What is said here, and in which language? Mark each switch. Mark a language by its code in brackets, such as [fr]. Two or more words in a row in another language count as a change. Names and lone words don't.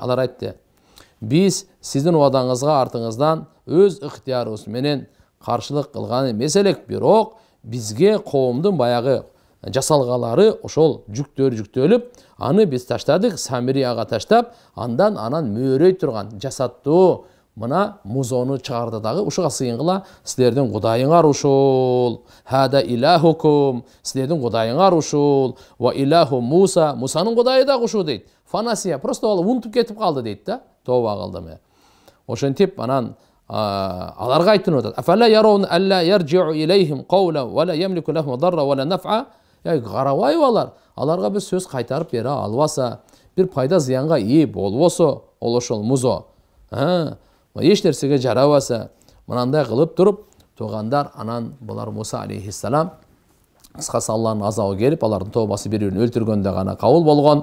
[ky] Алар айтты: "Биз сиздин уадаңызга артыңыздан өз ыктыярыбыз менен каршылык кылган эмес элек, бирок бизге коомдун баягы жасалгалары ошол жүктөлүп, аны биз таштадык, Самирияга таштап, анан мөөрөй турган жасаттуу мына музону чыгарды дагы ушуга сыйынгыла, силердин кудайыңар ушул. [ar] هذا إلهكم, [ky] силердин кудайыңар ушул. [ar] وإله موسى, [ky] Мусанын кудайы да ушул дейт. Фанасия, просто ал унутуп кетип калды дейт да. Тоба кылдым. Ошентип анан аларга айтып атат: [ar] "أفلا يرون ألا يرجع إليهم قولا ولا يملك لهم ضرا ولا نفعا." [ky] Карабайбы алар? Аларга биз сөз кайтарып бере албаса, бир пайда зыянга ээ болбосо, ол ошол музо, эч нерсеге жарабаса, мынандай кылып туруп туугандар, анан булар Муса алейхиссалам кыскасы Алланын азабы келип, алардын тобасы бири-бирин өлтүргөндө гана кабыл болгон.